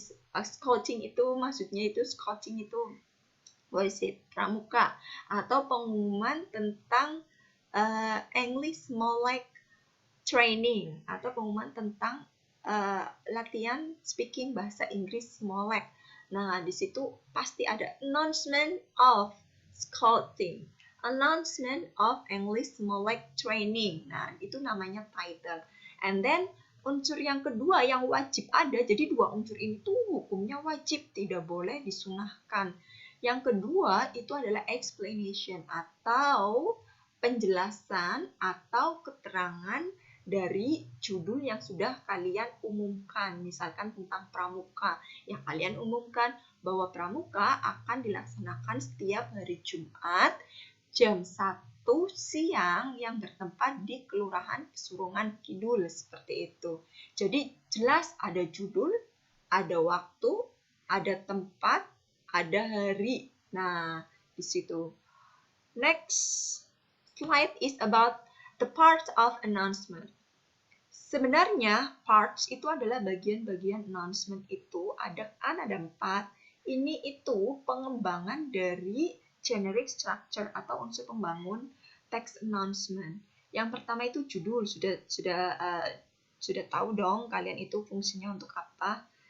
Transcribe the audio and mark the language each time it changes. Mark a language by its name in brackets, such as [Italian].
[Indonesian] Scouting itu maksudnya itu scouting itu pramuka, atau pengumuman tentang English Molek training, atau pengumuman tentang latihan speaking bahasa Inggris Molek. Nah, di situ pasti ada [English] announcement of scouting, announcement of English Molek training. [Indonesian] Nah, itu namanya title. [English] And then [Indonesian] unsur yang kedua yang wajib ada, jadi dua unsur ini tuh hukumnya wajib, tidak boleh disunahkan. Yang kedua itu adalah explanation atau penjelasan atau keterangan dari judul yang sudah kalian umumkan. Misalkan tentang pramuka, yang kalian umumkan bahwa pramuka akan dilaksanakan setiap hari Jumat jam 1 siang yang bertempat di Kelurahan Pesurungan Kidul, seperti itu. Jadi jelas ada judul, ada waktu, ada tempat, ada hari. Nah, di situ. [English] Next slide is about the part of announcement. [Indonesian] Sebenarnya parts itu adalah bagian-bagian announcement itu ada 4. Ini itu pengembangan dari generic structure atau unsur pembangun text announcement. Yang pertama itu judul, sudah tahu dong kalian itu fungsinya untuk apa.